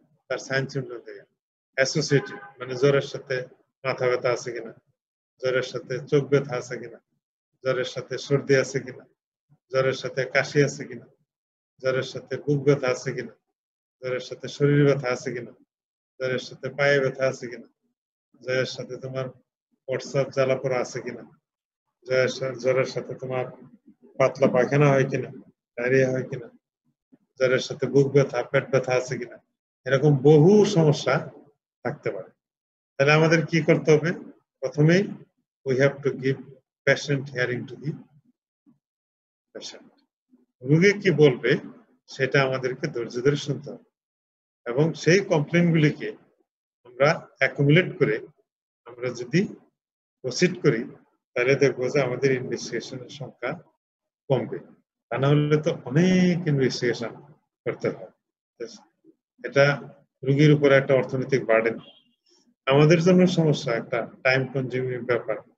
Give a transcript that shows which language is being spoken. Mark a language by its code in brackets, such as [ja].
[bn] তার sign symptom থেকে associated, মানে জ্বরের সাথে মাথা ব্যথা আছে কিনা, জ্বরের সাথে চোখ ব্যথা আছে কিনা, জ্বরের সাথে সর্দি আছে কিনা, জ্বরের সাথে কাশি আছে কিনা, জ্বরের সাথে বুক ব্যথা আছে কিনা, জ্বরের সাথে শরীর ব্যথা আছে কিনা, জ্বরের সাথে পায়ে ব্যথা আছে কিনা, জ্বরের সাথে তোমার প্রস্রাব জ্বালা পোড়া আছে কিনা, জ্বরের সাথে তোমার পাতলা পায়খানা হয় কিনা, ডায়রিয়া হয় কিনা, জ্বরের সাথে বুক ব্যথা, পেট ব্যথা আছে কিনা, এরকম বহু সমস্যা থাকতে পারে। তাহলে আমাদের কি করতে হবে? প্রথমেই [en] we have to give patient hearing to the patient. [bn] রোগী কি বলবে সেটা আমাদেরকে ধৈর্য ধরে শুনতে হবে, এবং সেই কমপ্লেইনগুলিকে আমরা অ্যাকুমুলেট করে আমরা যদি প্রসিড করি, তাহলে দেখবো যে আমাদের ইনভেস্টিগেশনের সংখ্যা কমবে। তা না হলে তো অনেক ইনভেস্টিগেশন করতে হয়, এটা রোগীর উপর একটা অর্থনৈতিক বার্ডেন, আমাদের জন্য সমস্যা, একটা টাইম কনজিউমিং ব্যাপার।